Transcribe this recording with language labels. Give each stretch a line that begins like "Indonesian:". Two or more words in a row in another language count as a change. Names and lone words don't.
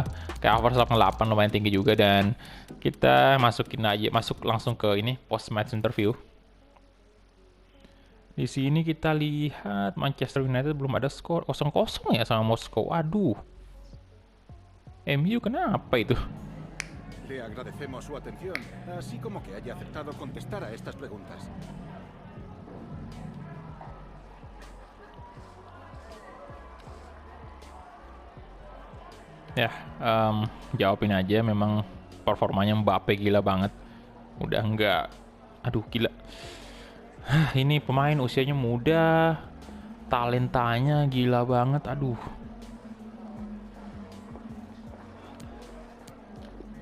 Indonesian: Kayak Havertz 88, lumayan tinggi juga. Dan kita masuk langsung ke ini
English: post match interview.
Indonesian: Di sini kita lihat Manchester United belum ada skor 0-0 ya sama Moskow. Aduh. MU kenapa itu?
Spanish: Le agradecemos su atención, así como que haya aceptado contestar a estas preguntas.
Indonesian: Ya, jawabin aja. Memang performanya Mbappe gila banget. Udah enggak, aduh gila. Ini pemain usianya muda, talentanya gila banget, aduh.